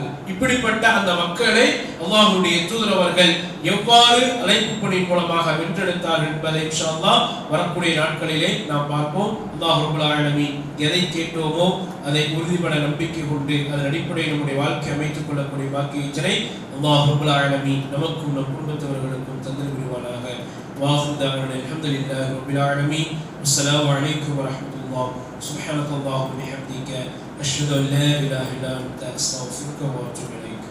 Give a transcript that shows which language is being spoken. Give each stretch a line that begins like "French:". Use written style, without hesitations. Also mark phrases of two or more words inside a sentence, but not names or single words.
Tamil: இப்படிப்பட்ட அந்த மக்களை அல்லாஹ்வுடைய தூதர் அவர்கள் எவ்வாறு அழைப்பு பணி மூலமாக வென்றெடுத்தார்கள் என்பதை
Arabic: إن شاء الله
Tamil: வரக்கூடிய நாட்களிலே நாம் பார்ப்போம்.
Arabic: الله رب العالمين
Tamil: எதை கேட்டோமோ அதை உறுதிபட நம்பிக்கை கொண்டு அதன் அடிப்படையில் நம்முடைய வாழ்க்கை அமைத்துக் கொள்ளக்கூடிய பாக்கியத்தினை
Arabic: الله رب العالمين
Tamil: நமக்கும் நம் குடும்பத்தவர்களுக்கும் தந்து புரிவானாக.
Arabic: واخر دعوانا الحمد لله رب العالمين والسلام عليكم ورحمه الله سبحانك اللهم وبحمدك اشهد ان لا اله الا انت استغفرك واتوب اليك.